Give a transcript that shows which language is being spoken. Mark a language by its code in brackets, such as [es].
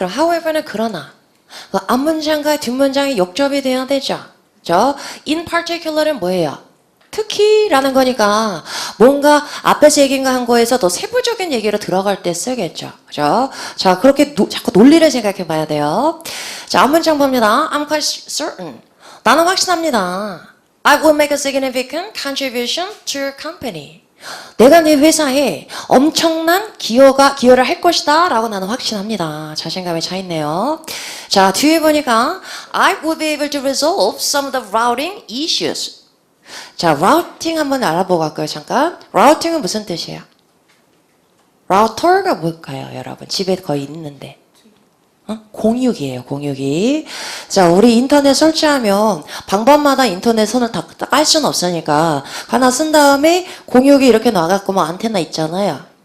[ko] 그럼 however는 그러나 그 앞문장과 뒷문장이 역접이 돼야 되죠. 그죠? in particular은 뭐예요? 특히라는 거니까 뭔가 앞에서 얘기한 한 거에서 더 세부적인 얘기로 들어갈 때 쓰겠죠. 그죠? 자, 그렇게 자꾸 논리를 생각해 봐야 돼요. 자, 앞문장 봅니다. [en] I'm quite certain. [ko] 나는 확신합니다. [en] I will make a significant contribution to your company. [ko] 내가 네 회사에 엄청난 기여를 할 것이다 라고 나는 확신합니다. 자신감에 차 있네요. 자, 뒤에 보니까 [en] I will be able to resolve some of the routing issues. [ko] 자, routing 한번 알아보고 갈까요? 잠깐. routing은 무슨 뜻이에요? router가 뭘까요, 여러분? 집에 거의 있는데. 공유기예요, 공유기. 자, 우리 인터넷 설치하면 방법마다 인터넷 선을 다 깔 수는 없으니까 하나 쓴 다음에 공유기 이렇게 놔갖고 뭐 안테나 있잖아요.